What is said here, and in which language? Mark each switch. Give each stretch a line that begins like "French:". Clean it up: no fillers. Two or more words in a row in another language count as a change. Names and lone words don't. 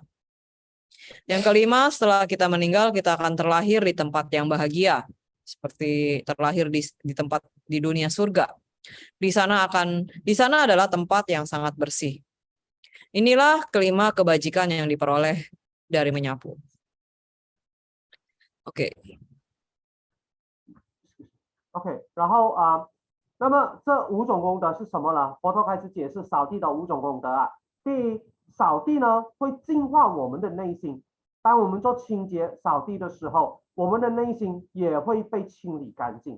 Indonesian: Yang kelima, setelah kita meninggal, kita akan terlahir di tempat yang bahagia, seperti terlahir di tempat di dunia surga. Di sana adalah tempat yang sangat bersih. Inilah kelima kebajikan yang diperoleh dari menyapu. Oke.
Chinese: 然后那么这5种功德是什么呢？佛陀开始解释扫地的5种功德啊。第一，扫地呢会净化我们的内心。当我们做清洁扫地的时候，我们的内心也会被清理干净。